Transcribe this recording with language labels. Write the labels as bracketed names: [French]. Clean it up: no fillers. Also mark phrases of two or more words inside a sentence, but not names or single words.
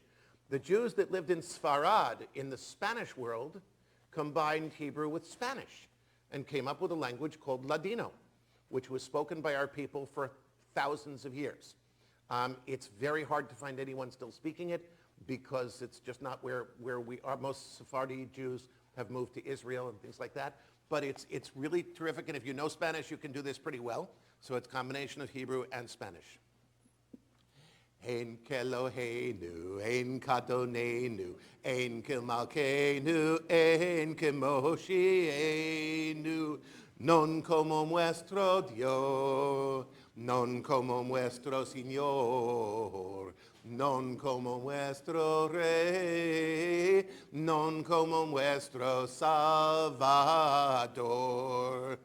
[English] The Jews that lived in Sfarad, in the Spanish world, combined Hebrew with Spanish and came up with a language called Ladino, which was spoken by our people for thousands of years. It's very hard to find anyone still speaking it because it's just not where we are. Most Sephardi Jews have moved to Israel and things like that. But it's really terrific, and if you know Spanish, you can do this pretty well. So it's a combination of Hebrew and Spanish. [Hebrew] אין כאלהינו, אין כאדונינו, אין כמלכנו, אין כמושיענו, [Ladino] non como nuestro Dios, non como nuestro Señor, non como nuestro Rey, non como nuestro Salvador.